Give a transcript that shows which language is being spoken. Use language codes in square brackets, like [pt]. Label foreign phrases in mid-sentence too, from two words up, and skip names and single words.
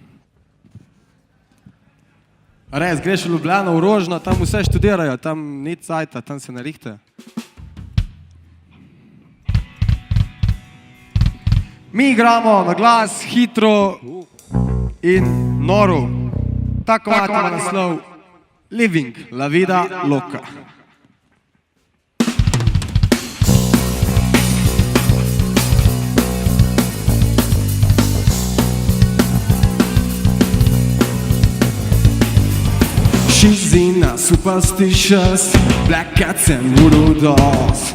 [sl] Res, greš v Ljubljano, v Rožno, tam vse študirajo, tam ni cajta, tam se narihte. Mi igramo na glas, hitro in noro. Ta komad ima naslov Living la vida loca. [en] She's in a superstitious black cats and voodoo dolls.